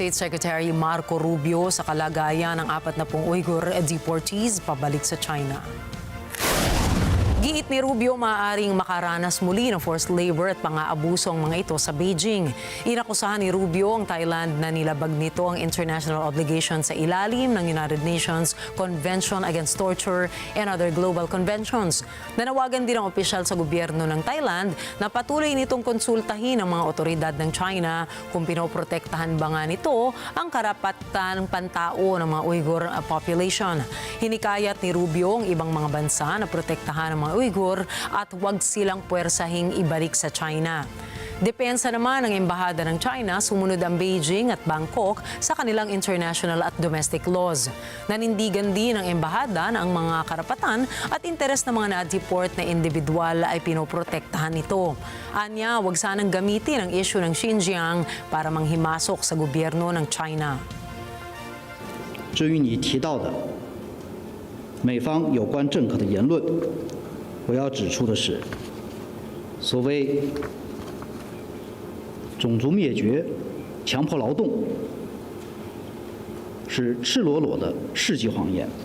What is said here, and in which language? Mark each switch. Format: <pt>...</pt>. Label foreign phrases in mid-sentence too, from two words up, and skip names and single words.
<en>State Secretary</en> <tl>Marco Rubio sa kalagayan ng 40 Uyghur deportees pabalik sa China. Giit ni Rubio maaaring makaranas muli ng</tl> <en>forced labor</en> <tl>at pang-aabuso ang mga ito sa Beijing. Inakusahan ni Rubio ang Thailand na nilabag nito ang</tl> <en>international obligation</en> <tl>sa ilalim ng United Nations Convention Against Torture</tl> <en>and other global conventions.</en> <tl>Nanawagan din ang opisyal sa gobyerno ng Thailand na patuloy nitong konsultahin ang mga otoridad ng China kung pinoprotektahan ba nga nito ang karapatan ng pantao ng mga Uyghur population. Hinikayat ni Rubio ang ibang mga bansa na protektahan ang mga Uyghur at huwag silang puwersahing ibalik sa China. Depensa naman ng Embahada ng China, sumunod ang Beijing at Bangkok sa kanilang international at</tl> <en>domestic laws.</en> <tl>Nanindigan din ng Embahada na ang mga karapatan at interes ng mga na-deport na individual ay pinoprotektahan nito. Anya, huwag sanang gamitin ang issue ng Xinjiang para manghimasok sa gobyerno ng China.</tl> <zh>至于你提到的美方有关政客的言论，我要指出的是，所谓种族灭绝、强迫劳动，是赤裸裸的世纪谎言。</zh>